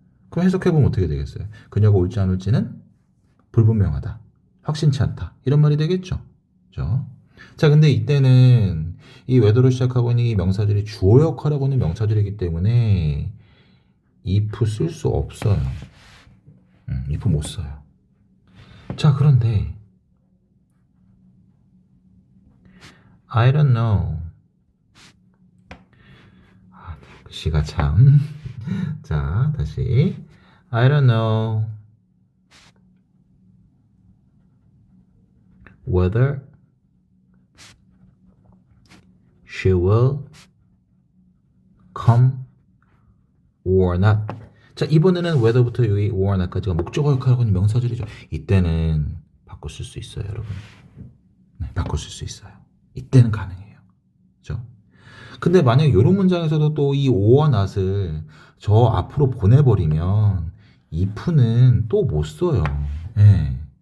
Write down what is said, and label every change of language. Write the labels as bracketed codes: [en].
[ko] 그럼 해석해보면 어떻게 되겠어요? 그녀가 올지 안 올지는 불분명하다. 확신치 않다. 이런 말이 되겠죠. 그죠? 자, 근데 이때는 이 whether로 시작하고 있는 이 명사절이 주어 역할하고 있는 명사절이기 때문에 if 쓸 수 없어요. if 못 써요. 자, 그런데 [en] I don't know. [ko] 시가 참. 자, 다시. [en] I don't know whether she will come or not. [ko] 자, 이번에는 whether부터 여기 or not까지가 목적어 역할하고 있는 명사절이죠. 이때는 바꿔 쓸 수 있어요, 여러분. 네, 바꿔 쓸 수 있어요. 이때는 가능해요. 그죠? 근데 만약 이런 문장에서도 또 이 or not을 저 앞으로 보내버리면 if는 또 못 써요. 예.